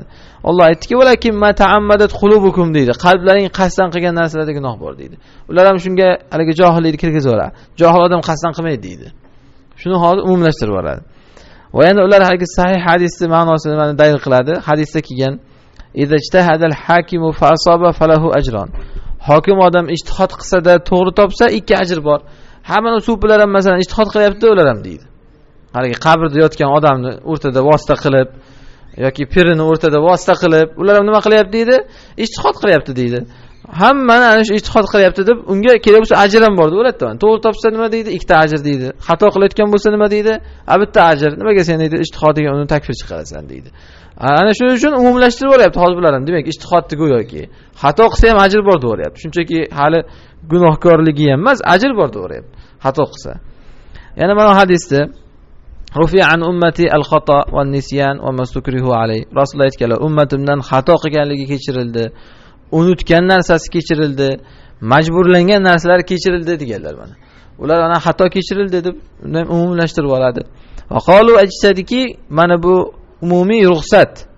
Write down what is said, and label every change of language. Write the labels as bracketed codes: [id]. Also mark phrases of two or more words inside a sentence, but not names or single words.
[uz] Alloh aytdiki, [ar] "ولكن ما تعمدت قلوبكم" [uz] deydi. Qalblaring qasddan qilgan narsalarda gunoh bor deydi. Ular ham shunga haligi johillikni kirgizib yuboradi. Johil odam qasddan qilmaydi deydi. Shuni hozir umumlashtirib yuboradi. Va yana ular haligi sahih hadisni ma'nosini mana dalil qiladi. Hadisda kelgan: [ar] "إذا اجتهد الحاكم فأصاب فله أجران." [uz] Hokim odam ijtihod qilsa-da to'g'ri topsa, 2 ajr bor. Hamma sufilar ham masalan ijtihod qilyapti, ular ham deydi. Haligi qabrda yotgan odamni o'rtada vosita qilib yoki pirini o'rtada vosita qilib, ular ham nima qilyapti deydi? Ijtihod qilyapti deydi. Hammani ana shu ijtihod qilyapti deb unga kerak bo'lsa ajr ham bor deb o'ylayapti. To'g'ri topsa nima deydi? 2 ta ajr deydi. Xato qilayotgan bo'lsa nima deydi? Bitta ajr. Nimaga sen deydi ijtihodiga uni takfir chiqarasan deydi. Ana shuning uchun umumlashtirib yuboryapti hozir bular ham. Demak, ijtihodni go'yoki xato qilsa ham ajr bor deb o'ylayapti. Shunchaki hali gunohkorligi ham emas, ajr bor deb o'ylayapti. Xato qilsa. Yana mana hadisda [ar] رفع عن أمتي الخطأ والنسيان وما استكرهوا عليه. [uz] Rasululloh aytganlar, ummatimdan xato qilganligi kechirildi, unutgan narsasi kechirildi, majburlangan narsalar kechirildi deganlar mana. Ular ana xato kechirildi deb undan umumlashtirib oladi. [ar] وقالوا [uz] ajtadiki, mana bu umumiy ruxsat.